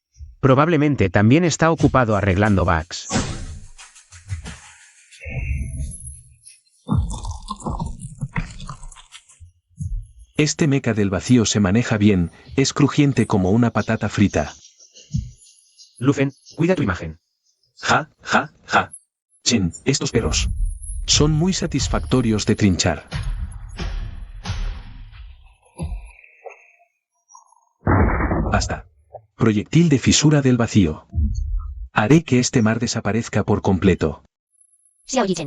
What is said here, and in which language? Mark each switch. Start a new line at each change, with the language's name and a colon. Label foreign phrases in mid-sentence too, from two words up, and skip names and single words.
Spanish: Probablemente también está ocupado arreglando bugs. Este mecha del vacío se maneja bien, es crujiente como una patata frita. Lufen, cuida tu imagen. Ja, ja, ja. Chen, estos perros son muy satisfactorios de trinchar. Basta. Proyectil de fisura del vacío. Haré que este mar desaparezca por completo. Xiao Yichen.